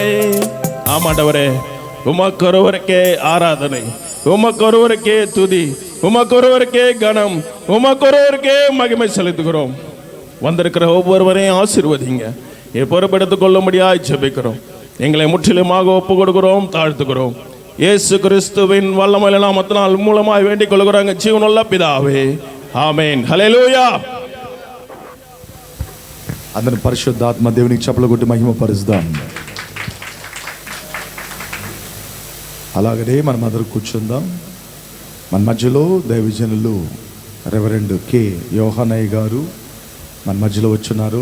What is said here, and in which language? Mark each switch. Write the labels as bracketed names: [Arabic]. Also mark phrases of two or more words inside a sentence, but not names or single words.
[Tamil] ஆமாண்டவரே, உமக்கொருவருக்கே ஆராதனை, உமக்கொருவருக்கே துதி, உமக்கொருவருக்கே கனம், உமக்கொருவருக்கே மகிமை செலுத்துகிறோம். வந்திருக்கிற ஒவ்வொருவரையும் ஆசீர்வதிங்க. பொறுப்பெடுத்துக் கொள்ளும்படியாய் ஜெபிக்கிறோம். எங்களை முற்றிலுமாக ஒப்பு கொடுக்கிறோம், தாழ்த்துக்கிறோம். இயேசு கிறிஸ்துவின் வல்லமையுள்ள நாமத்தினால் மூலமாய் வேண்டிக் கொள்கிறோம் ஜீவனுள்ள பிதாவே, [Telugu] ఆమేన్. హల్లెలూయా. అందరి పరిశుద్ధాత్మ దేవునికి చప్పలు కొట్టి మహిమ పరుస్తాం. అలాగనే మనం అందరూ కూర్చుందాం. మన మధ్యలో దైవజనులు రెవరెండ్ కె యోహాన్ అయ్య గారు మన మధ్యలో వచ్చున్నారు.